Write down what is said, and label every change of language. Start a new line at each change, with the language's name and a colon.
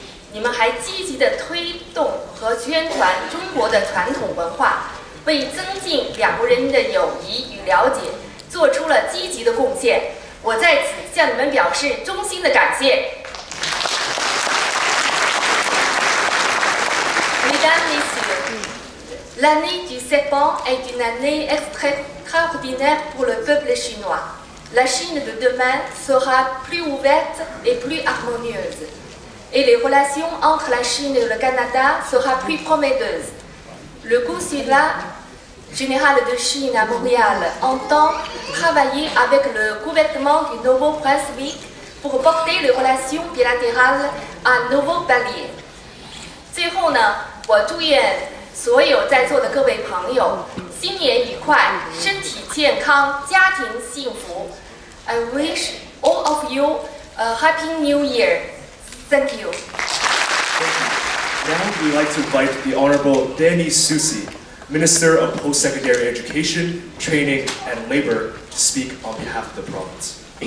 Chinese: 你们还积极地推动和宣传中国的传统文化，为增进两国人民的友谊与了解做出了积极的贡献。我在此向你们表示衷心的感谢。
French: Mesdames, Messieurs, l'année du serpent est une année extraordinaire pour le peuple chinois. La Chine de demain sera plus ouverte et plus harmonieuse. Et les relations entre la Chine et le Canada seront plus prometteuses. Le consulat général de Chine à Montréal entend travailler avec le gouvernement du Nouveau-Brunswick pour porter les relations bilatérales à un nouveau palier.
Chinese: 最后呢，我祝愿所有在座的各位朋友新年愉快，身体健康，家庭幸福。
English: I wish all of you a happy new year. Thank you. Now we'd like to invite the Honorable Danny Susi, Minister of Post-Secondary Education, Training and Labor, to speak on behalf of the province.